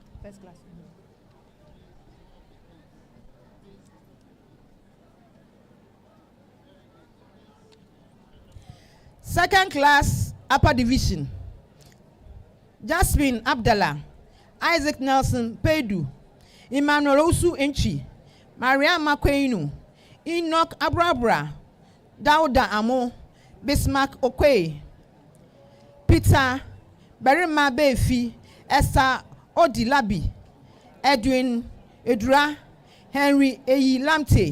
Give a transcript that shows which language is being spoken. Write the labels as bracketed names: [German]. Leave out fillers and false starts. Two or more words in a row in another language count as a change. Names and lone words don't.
[English] First class. Second class, upper division. Jasmine Abdallah, Isaac Nelson Pedu, Emmanuel Osu Enchi, Maria Makweinu, Enoch Abrabra, Dauda Amo, Bismarck Okwe, Peter Berima Befi, Esther Odilabi, Edwin Edra, Henry Eyi Lamte.